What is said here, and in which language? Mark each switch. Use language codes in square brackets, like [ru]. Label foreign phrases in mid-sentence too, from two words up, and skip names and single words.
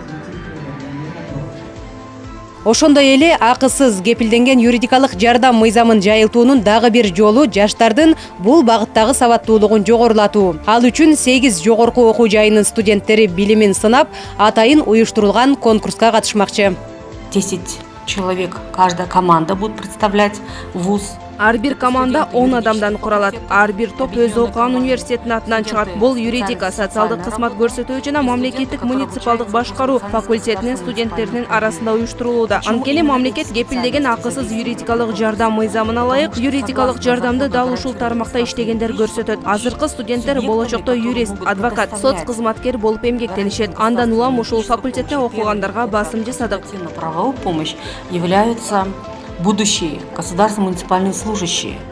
[ky] Ошондой эле акысыз кепилденген юридикалык жардам мыйзамын жайылтуунун дагы бир жолу жаштардын бул багыттагы сабаттуулугун жогорулатуу. Ал үчүн 8 жогорку окуу жайынын студенттери билимин сынап, атайын уюштурулган конкурска катышмакчы. [ru] 10 человек, каждая команда будет представлять вуз. [ky] Ар бир команда 10 адамдан куралат. Ар бир топ өз окуган университеттин атынан чыгат. Бул юридика, социалдык кызмат көрсөтүү жана мамлекеттик муниципалдык башкаруу факультетинин студенттеринин арасында уюштурулууда. Анткени мамлекет кепилдеген акысыз юридикалык жардам мыйзамына ылайык юридикалык жардамды дал ушул тармакта иштегендер көрсөтөт. Азыркы студенттер болочокто юрист, адвокат, соц кызматкер болуп эмгектенишет. Андан улам ушул факультетте окугандарга басым жасадык. [ru] Правовую помощь являются будущие государственные муниципальные служащие.